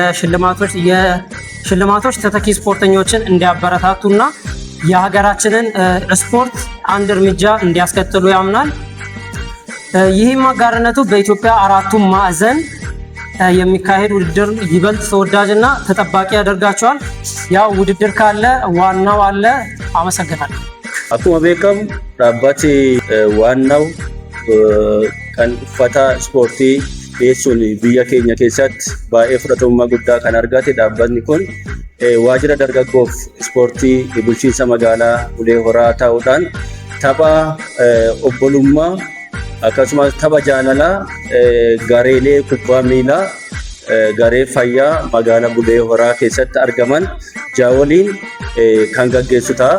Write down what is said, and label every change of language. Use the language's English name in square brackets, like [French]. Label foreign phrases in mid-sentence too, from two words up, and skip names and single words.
[Amharic] የሽልማቶች ተተኪ ስፖርተኞችን እንዲያበረታቱና የሀገራችንን ስፖርት አንድ እርምጃ እንዲያስከትሉ ያምናል። ይህም አጋርነቱ በኢትዮጵያ አራቱም ማዕዘን የሚካሄድ ውድድር ይበልጥ ተወዳጅና ተጠባቂ ያደርጋቸዋል። ያው ውድድር ካለ ዋናው አለ፣ አመሰግናለሁ። [Oromo] akkuma beekamu dhaabbati waannaw kan uffata ispoortii dhiyeessuun biyya keenya keessatti baay'ee fudhatamummaa guddaa kan argate dhaabbatni kun waajjira dargaggoof ispoortii bulchiinsa magaalaa Bulee Horaa ta'uudhaan tapha obbolummaa akkasumas tapha jaalalaa gareelee kubbaa miilaa garee fayyaa magaalaa Bulee Horaa keessatti argaman jaawoliin kan gaggeessu ta'a.